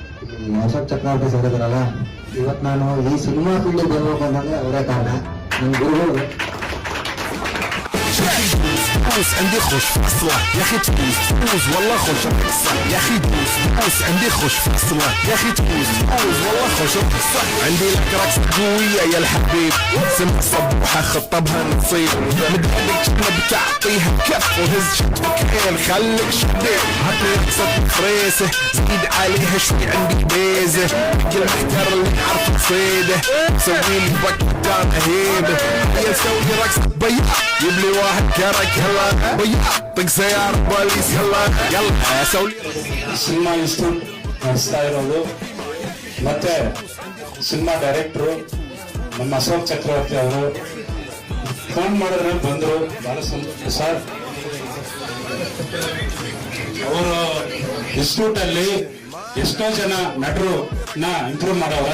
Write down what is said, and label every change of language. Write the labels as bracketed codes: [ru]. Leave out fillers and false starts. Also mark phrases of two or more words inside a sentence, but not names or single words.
[kn] ಅಶೋಕ್ ಚಕ್ರವರ್ತಿ ಸೇರಿದ್ರಲ್ಲ, ಇವತ್ತು ನಾನು ಈ [en] cinema field [kn] ಹೋಗ್ಬೇಕು ಅಂತಂದ್ರೆ ಅವರೇ ಕಾರಣ. ನನ್ನ ಗುರುಗಳು [ar] دوس عندي خش فصلة يا اخي تفوز والله خش فصلة يا اخي دوس عندي خش فصلة يا اخي تفوز والله خش فصلة عندي لك رقصة قوية يا الحبيب سمع صبوحة خطبها نصيب مدهلك كنا بتعطيها كف وهز شتكين خليك شديد عطني رقصة فريسة زيد عليها شوي عندي بيزة كل محتر اللي عارف صيده سوي لي بكتان هيبة هيا نسوي رقصة بياع يبلي واحد كرك هلا بياع طق سيارة بوليس هلا يلا سوي [en] cinema institute [kn] ನಡೆಸ್ತಾ ಇರೋದು. ಮತ್ತೆ [en] cinema director [kn] ನಮ್ಮ ಅಶೋಕ್ ಚಕ್ರವರ್ತಿ ಅವರು ಫೋನ್ ಮಾಡಿದ್ರೆ ಬಂದರು. ಬಹಳ ಸಂತೋಷ ಸರ್. ಅವರು ಇನ್ಸ್ಟಿಟ್ಯೂಟ್ ಅಲ್ಲಿ ಎಷ್ಟೋ ಜನ ನಟರು ಇಂಪ್ರೂವ್ ಮಾಡವ್ರ.